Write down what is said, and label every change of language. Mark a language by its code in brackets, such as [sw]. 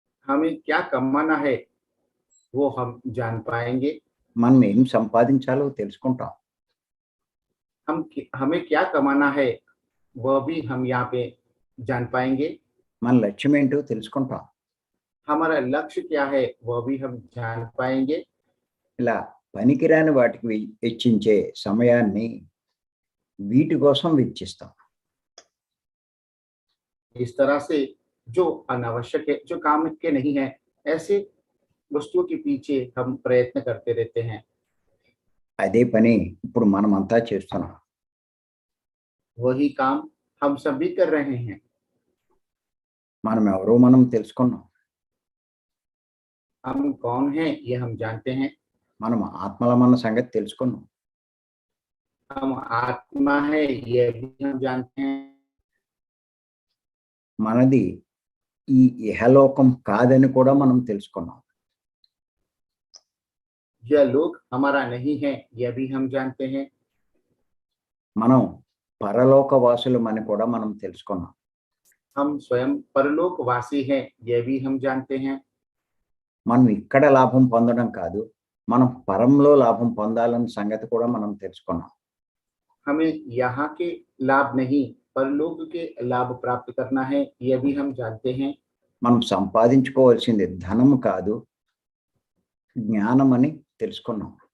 [hi] हमें क्या कमाना है वो हम जान पाएंगे. [te] మనం ఏం సంపాదించాలో తెలుసుకుంటాం. [hi] हमें क्या कमाना है वह भी हम यहाँ पे जान पाएंगे. [te] మన లక్ష్యం ఏంటో తెలుసుకుంటాం. [hi] हमारा लक्ष्य क्या है वह भी हम जान पाएंगे. [te] ఇలా పనికిరాని వాటికి వెచ్చించే సమయాన్ని వీటి కోసం వెచ్చిస్తాం. [hi] इस तरह से जो अनावश्यक है, जो काम के नहीं है, ऐसे वस्तुओं के पीछे हम प्रयत्न करते रहते हैं. [te] అదే పని ఇప్పుడు మనమంతా చేస్తున్నాం. [hi] वही काम हम सभी कर रहे हैं. [te] మనం ఎవరో మనం తెలుసుకున్నాం. [hi] हम कौन हैं ये हम जानते हैं. [te] మనం ఆత్మలమన్న సంగతి తెలుసుకున్నాం. [hi] हम आत्मा है ये भी हम जानते हैं. [te] మనది ఈ ఇహలోకం కాదని కూడా మనం తెలుసుకున్నాం. [hi] यह लोग हमारा नहीं है यह भी हम जानते हैं. [te] మనం పరలోక వాసులమని కూడా మనం తెలుసుకున్నాం. [hi] हम स्वयं परलोकवासी हैं यह भी हम जानते हैं. [te] మనం ఇక్కడ లాభం పొందడం కాదు, మనం పరంలో లాభం పొందాలన్న సంగతి కూడా మనం తెలుసుకున్నాం. [hi] हमें यहाँ के लाभ नहीं परलोक के लाभ प्राप्त करना है यह भी हम जानते हैं. [te] మనం సంపాదించుకోవాల్సింది ధనం కాదు, జ్ఞానమని తెలుసుకున్నాం.